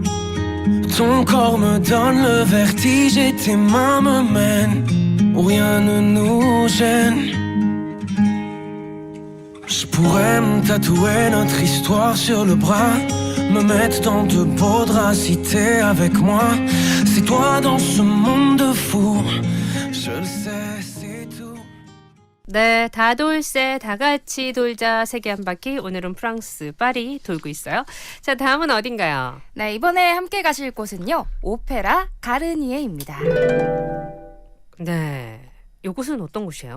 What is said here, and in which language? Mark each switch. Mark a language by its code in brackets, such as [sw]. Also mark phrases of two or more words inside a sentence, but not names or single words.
[fr] Ton corps me donne le vertige et tes mains me mènent où rien ne nous gêne. Je pourrais me tatouer notre histoire sur le bras, me mettre dans de beaux draps si t'es avec moi. C'est toi dans ce monde de fous, je le sais, c'est tout. [ko] 네, 다 돌세, 다 같이 돌자 세계 한 바퀴. 오늘은 프랑스 파리 돌고 있어요. 자, 다음은 어딘가요? 네, 이번에 함께 가실 곳은요. 오페라 가르니에입니다. 네, 이곳은 어떤 곳이에요?